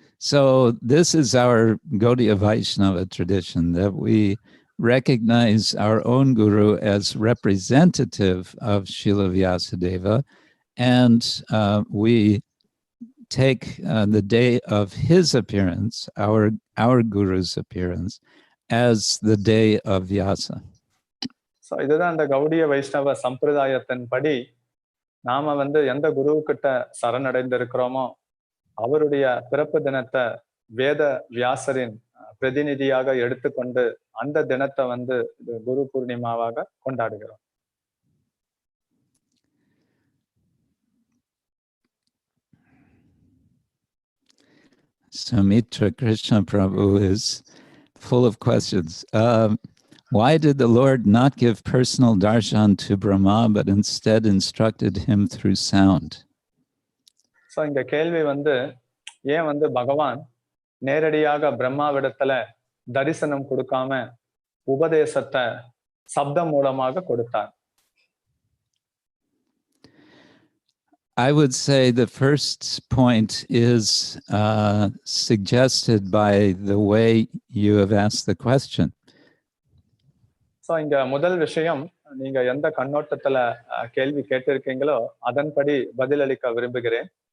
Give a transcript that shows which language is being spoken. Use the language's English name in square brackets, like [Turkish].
[English] So this is our Gaudiya Vaishnava tradition, that we recognize our own guru as representative of Srila Vyasadeva, and we take the day of his appearance, our guru's appearance, as the day of Vyasa. [Tamil] So இதுதான் அந்த கௌடிய வைஷ்ணவ சம்பிரதாயத்தின் படி நாம வந்து எந்த குருவுக்கிட்ட சரணடைந்திருக்கிறோமோ அவருடைய பிறப்பு தினத்தை வேத வியாசரின் பிரதிநிதியாக எடுத்துக்கொண்டு அந்த தினத்தை வந்து குரு பூர்ணிமாவாக கொண்டாடுகிறோம். [English] So Mitra Krishna Prabhu is full of questions. Why did the Lord not give personal darshan to Brahma, but instead instructed him through sound? [Tamil] So இந்த கேள்வி வந்து ஏன் வந்து பகவான் நேரடியாக பிரம்மாவிடத்துல தரிசனம் கொடுக்காம உபதேசத்தை சப்தம் மூலமாக கொடுத்தார்? [English] I would say the first point is suggested by the way you have asked the question. [Tamil] So இங்க முதல் விஷயம் நீங்க எந்த கண்ணோட்டத்துல கேள்வி கேட்டிருக்கீங்களோ அதன்படி பதிலளிக்க விரும்புகிறேன்.